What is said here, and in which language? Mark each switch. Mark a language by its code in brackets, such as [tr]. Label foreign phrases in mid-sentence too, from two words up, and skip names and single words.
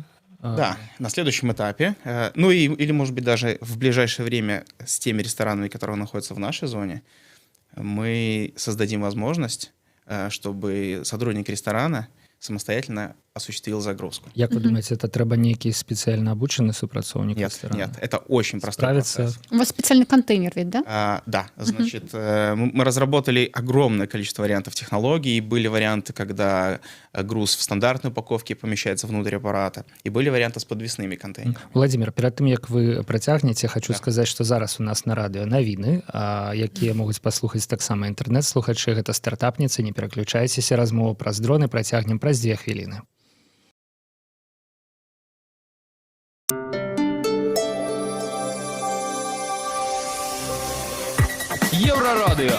[ru] Да, на следующем этапе. Ну или, может быть, даже в ближайшее время с теми ресторанами, которые находятся в нашей зоне, мы создадим возможность, чтобы сотрудник ресторана самостоятельно осуществил загрузку. [be] Як вы думаете, это трэба нейкі [ru] специально обученный [be] супрацоўнік ресторана? [ru] Нет, это очень простой процесс. У вас специальный контейнер ведь, да? Да, значит, мы разработали огромное количество вариантов технологий. Были варианты, когда груз в стандартной упаковке помещается внутрь аппарата, и были варианты с подвесными контейнерами. [be] Владимир, [ru] перед тем, [be] як вы працягнеце, [ru] хочу сказать, что [be] зараз у нас на радыё навіны, якія могуць паслухаць таксама інтэрнэт-слухачы. Гэта стартапніцы, не пераключайцеся, размову праз дроны працягнем праз 2 хвіліны. Єврорадіо.